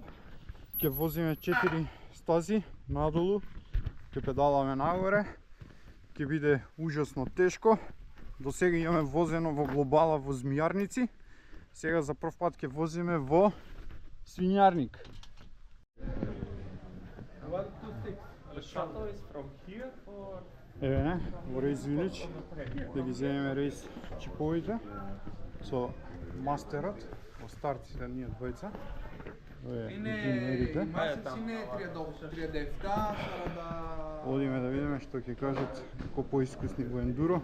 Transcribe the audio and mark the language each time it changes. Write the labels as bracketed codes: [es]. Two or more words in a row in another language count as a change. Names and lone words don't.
[mk] Ќе возиме 4 стази надолу, ќе педаламе нагоре, ќе биде ужасно тешко. До сега имаме возено во глобала во Змијарници, сега за прв пат ќе возиме во Свињарник. [en] The shuttle is from here or? [mk] Еве, во Race Village, да ги земеме рейс чиповите со мастерот, во старт се ние двојца. [el] Είναι είναι 37, 40... [mk] Одиме да видиме што ќе кажат ко поискусни во ендуро.